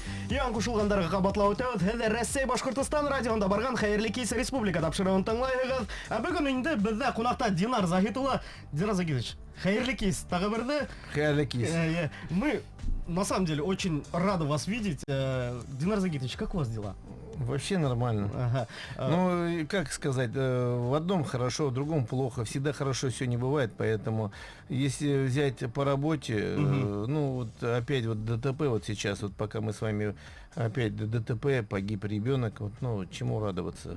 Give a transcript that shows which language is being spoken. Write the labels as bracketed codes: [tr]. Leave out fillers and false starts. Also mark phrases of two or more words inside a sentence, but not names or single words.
[ba] Ян кушылгандарға қабатлау өтәуд, хәҙер Рәсәй Башҡортостан радионда барған хәйерле кис республика тапшырыуын тыңлайһығыҙ. Ә бөгөн инде беҙҙә ҡунаҡта Динар Захит улы. Динар Захитович, хәйерле кис, тағы берҙе. Хәйерле кис. [ru] Мы, на самом деле, очень рады вас видеть. Динар Захитович, как у вас дела? Вообще нормально. Ага. Ну, и как сказать, в одном хорошо, в другом плохо. Всегда хорошо все не бывает, поэтому если взять по работе, ну вот опять вот ДТП вот сейчас, вот пока мы с вами опять ДТП, погиб ребенок, вот, ну чему радоваться.